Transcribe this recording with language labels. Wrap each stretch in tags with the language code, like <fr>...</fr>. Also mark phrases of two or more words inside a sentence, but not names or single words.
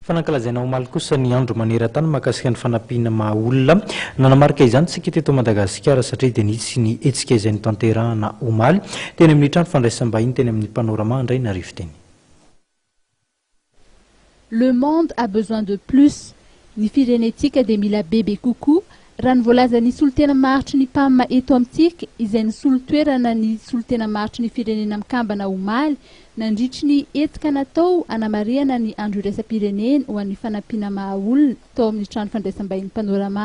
<mg>Fanankalazana omaly kosa ny andro maneran-tany mahakasika ny fanampiana maha-olona nanamarika izany tsika teto Madagasikara satria dia nisy ny hetsika izay notanterahana omaly teny amin'ny trano fandraisam-bahiny teny amin'ny panorama indray narivo teny.</mg> <fr>Le monde a besoin de plus.</fr> <mg>Ny firenetika dia mila bebe kokoa raha ny voalaza ny solotena maharitry ny PAM eto amintsika izay ny solotoerana ny solotena maharitry ny firenena mikambana omaly nandritry ny etika natao anamariana ny andro iraisam-pirenena ho an'ny fanampiana maha-olona tao amin'ny trano fandraisam-bahiny panorama.</mg>